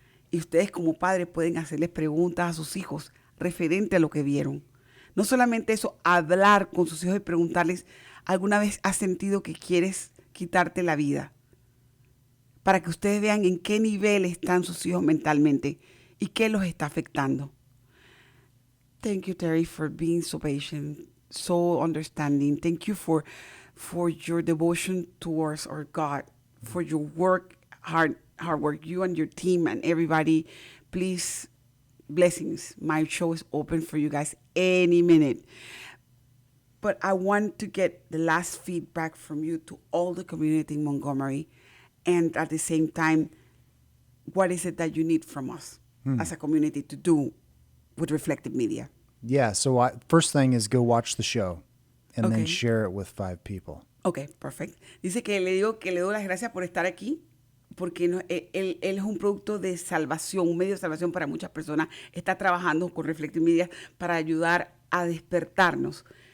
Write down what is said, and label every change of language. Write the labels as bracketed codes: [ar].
[es] Y ustedes como padres pueden hacerles preguntas a sus hijos referente a lo que vieron. No solamente eso, hablar con sus hijos y preguntarles, ¿alguna vez has sentido que quieres quitarte la vida? Para que ustedes vean en qué nivel están sus hijos mentalmente y qué los está afectando. [en] Thank you, Terry, for being so patient, so understanding. Thank you for your devotion towards our God, for your work, hard work, you and your team and everybody. Please, blessings. My show is open for you guys any minute. But I want to get the last feedback from you to all the community in Montgomery. And at the same time, what is it that you need from us as a community to do with Reflective Media? Yeah, so first thing is go watch the show and then share it with 5 people. Okay, perfect. [es] Dice que le doy las gracias por estar aquí, porque él es un producto de salvación, un medio de salvación para muchas personas. Está trabajando con Reflective Media para ayudar a despertarnos.